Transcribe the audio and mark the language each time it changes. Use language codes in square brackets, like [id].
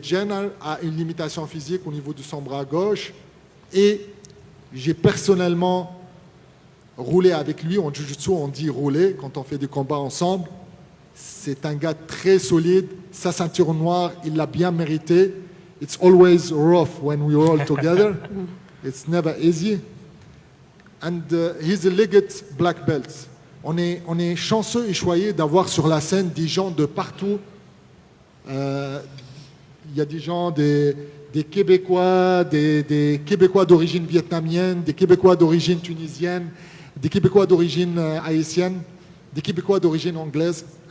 [fr] Jenner a une limitation physique au niveau de son bras gauche et j'ai personnellement roulé avec lui. En jiu-jitsu, on dit rouler quand on fait des combats ensemble. C'est un gars très solide. Sa ceinture noire, il l'a bien mérité. [en] It's always rough when we roll together. It's never easy. And he's a legate black belt. [fr] On est chanceux et choyés d'avoir sur la scène des gens de partout. Il y a des gens, des Québécois, des Québécois d'origine vietnamienne, des Québécois d'origine tunisienne, des Québécois d'origine haïtienne, des Québécois d'origine anglaise.